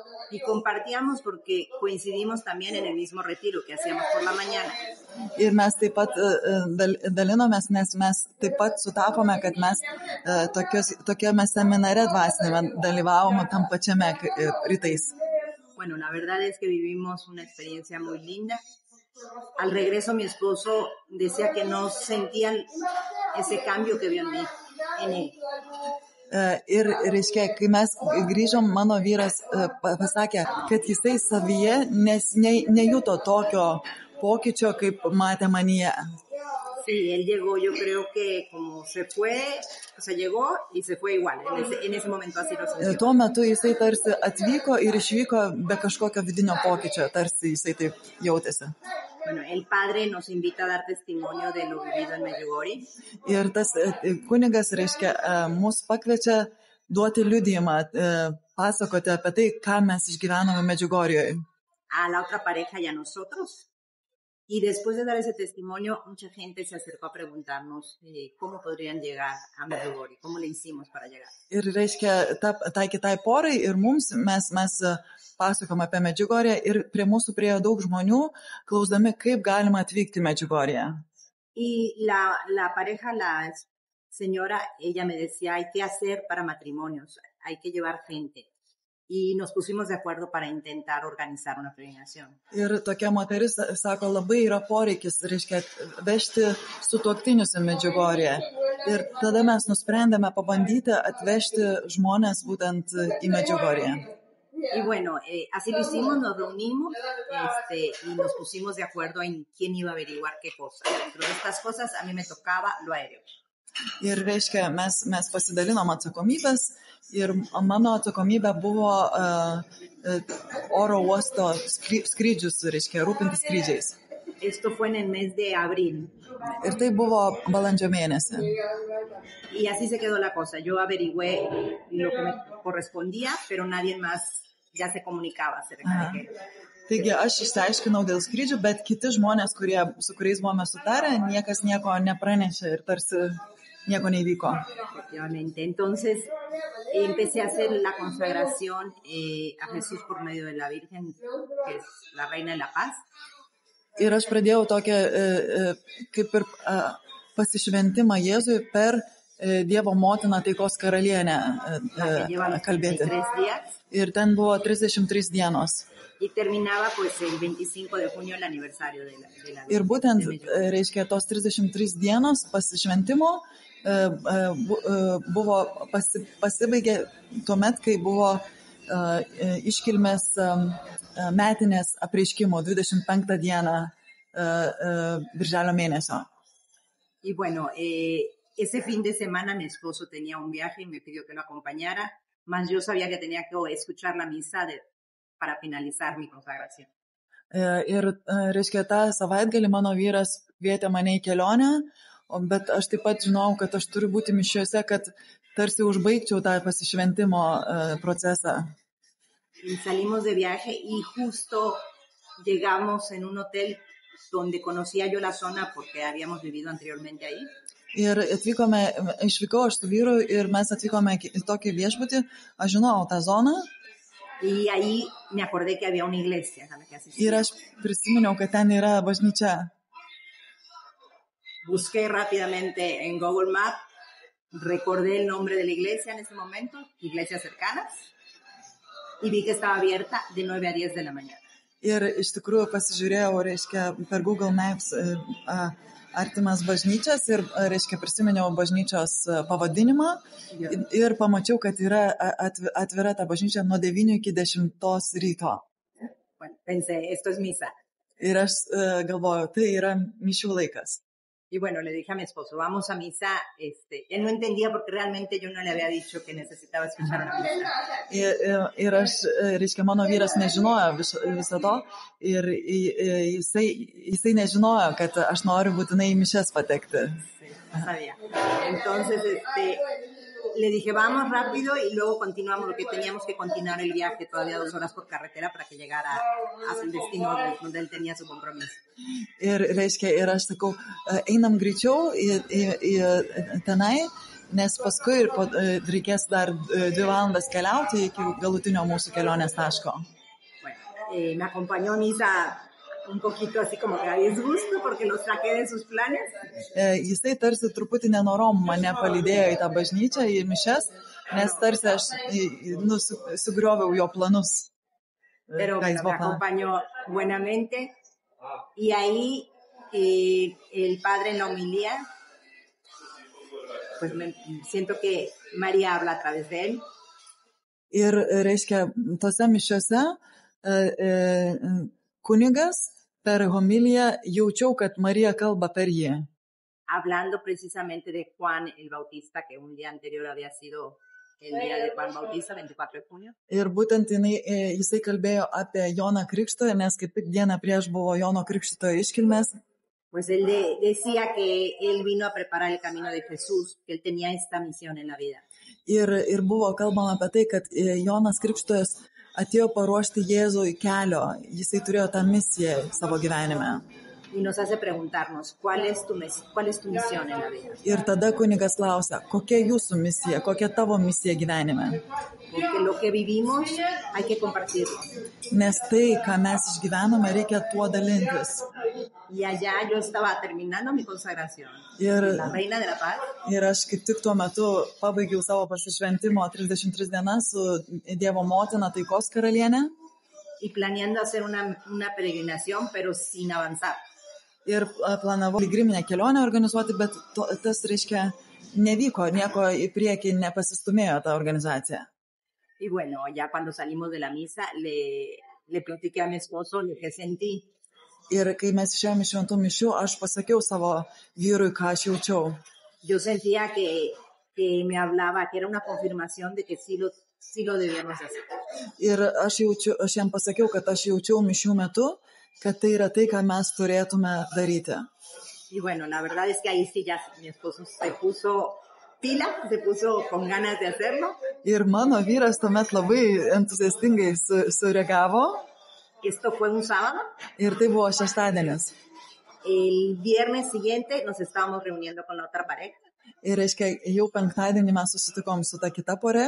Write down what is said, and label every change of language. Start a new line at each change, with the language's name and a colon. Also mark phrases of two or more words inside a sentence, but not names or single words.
Spanish: Y compartíamos porque coincidimos también en el mismo retiro que hacíamos por la mañana.
Lithuanian: Ir mes taip pat dalinomės, nes mes taip pat sutapome, kad mes tokiame seminare dvasinėme dalyvavome tam pačiame rytais.
Spanish: Bueno, la verdad es que vivimos una experiencia muy linda. Al regreso mi esposo decía que no sentían ese cambio que vio en mí, en él.
Lithuanian: Ir reiškia, kai mes grįžom, mano vyras pasakė, kad jisai savyje nejuto tokio pokyčio, kaip matė manyje.
Spanish: Sí, él llegó, yo creo que como se fue, o sea, llegó y se fue igual, en ese momento así lo sintió.
Lithuanian: Tuo metu jisai tarsi atvyko ir išvyko be kažkokio vidinio pokyčio, tarsi jisai taip jautėsi.
Spanish: Bueno, el padre nos invita a dar testimonio de lo vivido en Medjugorje.
Lithuanian: Ir tas kunigas, reiškia, mus pakviečia duoti liudijimą, pasakoti apie tai, ką mes išgyvenome Medjugorjoj.
Spanish: A la otra pareja y a nosotros. Y después de dar ese testimonio, mucha gente se acercó a preguntarnos cómo podrían llegar a Medjugorje, cómo le hicimos para llegar.
Lithuanian: Ir reiškia, tai kitai porai ir mums, mes pasakom apie Medjugorję ir prie mūsų priėjo daug žmonių, klausdami, kaip galima atvykti Medjugorję.
Spanish: Y la pareja, la señora, ella me decía, hay que hacer para matrimonios, hay que llevar gente. Y nos pusimos de acuerdo para intentar organizar una peregrinación.
Lithuanian: Ir tokia moteris sako, labai yra poreikis, reiškia, vežti sutuoktinius į Medjugorję. Ir tada mes nusprendėme pabandyti atvežti žmonės būtent į Medjugorję.
Spanish: Y bueno, así lo hicimos, nos reunimos y nos pusimos de acuerdo en quién iba a averiguar qué cosa. Dentro de estas cosas a mí me tocaba lo aéreo.
Lithuanian: Ir reiškia, mes pasidalinom atsakomybės ir mano atsakomybė buvo oro uosto skrydžius, reiškia, rūpintis skrydžiais.
Spanish: Esto fue en el mes de abril.
Lithuanian: Ir tai buvo balandžio mėnesį.
Spanish: Y así se quedó la cosa. Yo averigüé lo que me correspondía, pero nadie más ya se comunicaba acerca de qué.
Lithuanian: Taigi aš išsiaiškinau dėl skrydžių, bet kiti žmonės, su kuriais buvome sutarę, niekas nieko nepranešė ir tarsi nieko neįvyko.
Spanish: Efectivamente. Entonces empecé a hacer la consagración a Jesús por medio de la Virgen, que es la Reina de la Paz.
Lithuanian: Ir aš pradėjau tokią kaip ir pasišventimą Jėzui per Dievo motiną taikos karalienę kalbėti. Ir ten buvo 33 dienos.
Spanish: Y terminaba pues el 25 de junio el aniversario de la
Lithuanian: Ir būtent, reiškia, tos 33 dienos pasišventimo buvo pasibaigė tuomet, kai buvo iškilmės metinės apreiškimo 25 dieną birželio mėnesio.
Spanish: Y bueno, ese fin de semana mi esposo tenía un viaje y me pidió que lo acompañara, mas yo sabía que tenía que escuchar la misa para finalizar mi consagración.
Lithuanian: Ir, reiškia, tą savaitgalį mano vyras kvietė mane į kelionę, bet aš taip pat žinau, kad aš turiu būti mišiuose, kad tarsi užbaigčiau tą pasišventimo procesą.
Spanish: Y salimos de viaje y justo llegamos en un hotel donde conocía yo la zona porque habíamos vivido anteriormente ahí.
Lithuanian: Ir išvykau aš su vyru ir mes atvykome į tokį viešbutį, aš žinau tą zoną.
Spanish: Y ahí me acordé que había una iglesia a la que asistía.
Lithuanian: Ir aš prisiminiau, kad ten yra bažnyčia.
Spanish: Busqué rápidamente en Google Maps, recordé el nombre de la iglesia en ese momento, iglesias cercanas, y vi que estaba abierta de 9 a 10 de la mañana.
Lithuanian: Ir iš tikrųjų pasižiūrėjau, reiškia, per Google Maps artimas bažnyčias ir, reiškia, prisiminiau bažnyčios pavadinimą ir pamačiau, kad yra atvira ta bažnyčia nuo 9 iki 10 ryto.
Spanish: Bueno, pensé, esto es misa.
Lithuanian: Ir aš galvoju, tai yra mišių laikas.
Spanish: Y bueno, le dije a mi esposo, vamos a misa. Él no entendía porque realmente yo no le había dicho que necesitaba escuchar una misa.
Lithuanian: Ir aš, reiškia, mano vyras nežinojo viso to ir jisai nežinojo, kad aš noriu būtinai į mišias patekti.
Spanish: Sí, no sabía. Entonces, le dije, vamos rápido y luego continuamos lo que teníamos que continuar el viaje, todavía 2 horas por carretera para que llegara hasta el destino donde él tenía su compromiso.
Lithuanian: Ir, reiškia, ir aš sakau, einam greičiau į tenai, nes paskui reikės dar 2 valandas keliauti iki galutinio mūsų kelionės taško.
Spanish: Bueno, me acompañó a misa un poquito así como que a disgusto porque los saqué de sus planes.
Lithuanian: Jisai tarsi truputį nenorom mane palydėjo į tą bažnyčią, į mišias, nes tarsi aš sugrioviau jo planus.
Spanish: Pero bueno, me acompañó buenamente y ahí el padre en la homilía, pues siento que María habla a través de él.
Lithuanian: Ir, reiškia, tose mišiose kunigas per homiliją jaučiau, kad Marija kalba per jį.
Spanish: Hablando precisamente de Juan el Bautista, que un día anterior había sido el día de Juan Bautista, 24 de junio.
Lithuanian: Ir būtent jisai kalbėjo apie Joną Krikštytoją, nes kaip tik dieną prieš buvo Jono Krikštytojo iškilmės.
Spanish: Pues él decía que él vino a preparar el camino de Jesús, que él tenía esta misión en la vida.
Lithuanian: Ir buvo kalbama apie tai, kad Jonas Krikštytojas atėjo paruošti Jėzui kelio, jisai turėjo tą misiją savo gyvenime.
Spanish: Y nos hace preguntarnos, ¿cuál es tu misión en la vida?
Lithuanian: Ir tada kunigas klausia, kokia jūsų misija, kokia tavo misija gyvenime?
Spanish: Porque lo que vivimos hay que compartirlo.
Lithuanian: Nes tai, ką mes išgyvename, reikia tuo dalintis.
Spanish: Y allá yo estaba terminando mi consagración. La reina de la paz.
Lithuanian: Ir aš kaip tik tuo metu pabaigiau savo pasišventimo 33 dienas su Dievo motina taikos karalienė.
Spanish: Y planeando hacer una peregrinación, pero sin avanzar.
Lithuanian: Ir planavau piligriminę kelionę organizuoti, bet tas, reiškia, nevyko, nieko į priekį nepasistumėjo ta organizacija.
Spanish: Y bueno, ya cuando salimos de la misa, le platiqué a mi esposo lo que sentí.
Lithuanian: Ir kai mes išėjome iš šventų mišių, aš pasakiau savo vyrui, ką aš jaučiau.
Spanish: Yo sentía que me hablaba, que era una confirmación de que sí lo debíamos hacer.
Lithuanian: Ir aš jam pasakiau, kad aš jaučiau mišių metu, kad tai yra tai, ką mes turėtume daryti.
Spanish: Y bueno, la verdad es que ahí sí ya mi esposo se puso pila, se puso con ganas de hacerlo.
Lithuanian: Ir mano vyras tuomet labai entuziastingai sureagavo.
Spanish: Esto fue un sábado.
Lithuanian: Ir tai buvo šeštadienis.
Spanish: El viernes siguiente nos estábamos reuniendo con la otra pareja.
Lithuanian: Ir reiškia, jau penktadienį mes susitikom su ta kita pore.